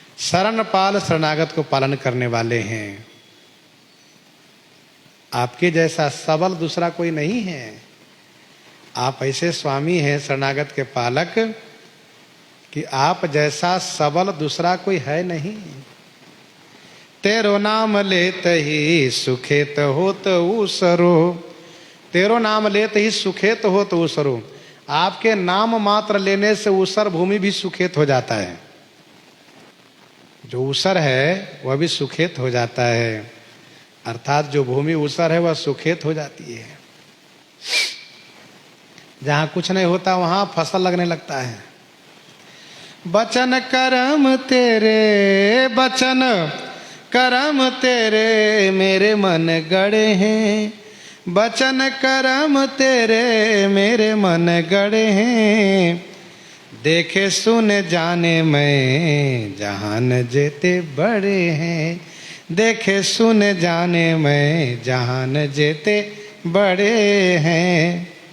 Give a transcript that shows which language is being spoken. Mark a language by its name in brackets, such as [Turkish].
[Hindi] शरण पाल, शरणागत को पालन करने वाले हैं। आपके जैसा सबल दूसरा कोई नहीं है। आप ऐसे स्वामी हैं शरणागत के पालक कि आप जैसा सबल दूसरा कोई है नहीं। [Braj] तेरो नाम लेत ही सुखेत होत ऊसरो, तेरो नाम लेत ही सुखेत होत ऊसरो। [Hindi] आपके नाम मात्र लेने से ऊसर भूमि भी सुखेत हो जाता है। जो ऊसर है वह भी सुखेत हो जाता है, अर्थात जो भूमि ऊसर है वह सुखेत हो जाती है। जहां कुछ नहीं होता वहां फसल लगने लगता [Braj] है। बचन करम तेरे, बचन करम तेरे मेरे मन गड़े हैं, बचन करम तेरे मेरे मन गड़े हैं, देखे सुन जाने मैं जहान जेते बड़े हैं, देखे सुन जाने मैं जहान जेते बड़े हैं।